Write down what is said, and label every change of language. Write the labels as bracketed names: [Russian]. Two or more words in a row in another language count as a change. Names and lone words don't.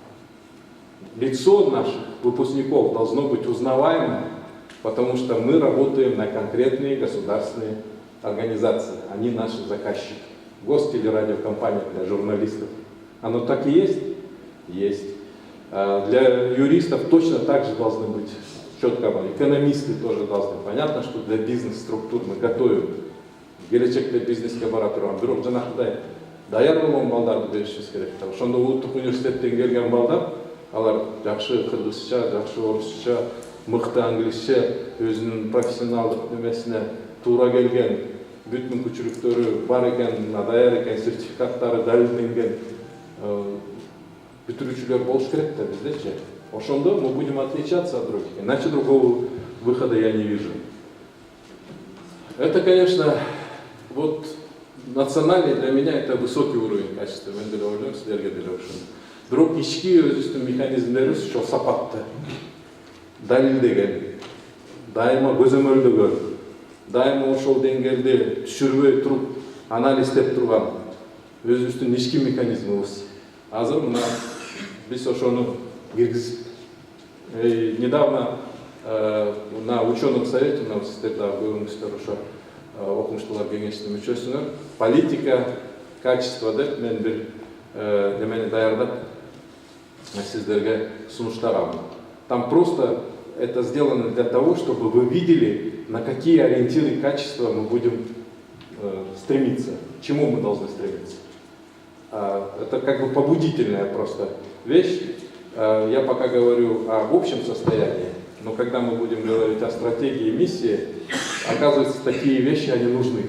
[Russian] Лицо наших выпускников должно быть узнаваемым, потому что мы работаем на конкретные государственные организации, они наши заказчики. Гостелерадиокомпания для журналистов. Оно так и есть? Есть. Для юристов точно так же должны быть четко, экономисты тоже должны. Понятно, что для бизнес-структур мы готовим. [Kyrgyz] Келечекте бизнеске бара турган, бирок жанакыдай даяр болгон балдарды беришибиз керек. Ошондо улуттук университеттен келген балдар, алар жакшы кыргызча, жакшы орусча, мыкты англисче, өзүнүн профессионалдык немесине туура келген, бүт мүмкүнчүлүктөрү бар экен, даяр экен, сертификаттары далилденген бүтүрүүчүлөр болуш керек да биздечи. [Russian] Ошондо мы будем отличаться от других. Иначе другого выхода я не вижу. Это, конечно, вот национальный для меня это высокий уровень качества. [Kyrgyz] Мен деле ойлойм, силерге деле ошондой. Бирок ички өзүбүздүн механизмдерибиз ошо сапатты, далилдеген, дайыма көзөмөлдөгөн, дайыма ошол деңгээлде түшүрбөй туруп анализдеп турган өзүбүздүн ички механизмибиз. Азыр мына биз ошону киргизип [Russian] недавно на ученом совете, на университете [Kyrgyz] көбүңүздөр ошо окумуштуулар кеңешинин мүчөсүнөр [Russian] политика качества [Kyrgyz] деп мен бир немени даярдап сиздерге сунуштагам. [Russian] Там просто это сделано для того, чтобы вы видели, на какие ориентиры качества мы будем стремиться, к чему мы должны стремиться. Это как бы побудительная просто вещь. Я пока говорю об общем состоянии, но когда мы будем говорить о стратегии и миссии, оказывается, такие вещи, они нужны.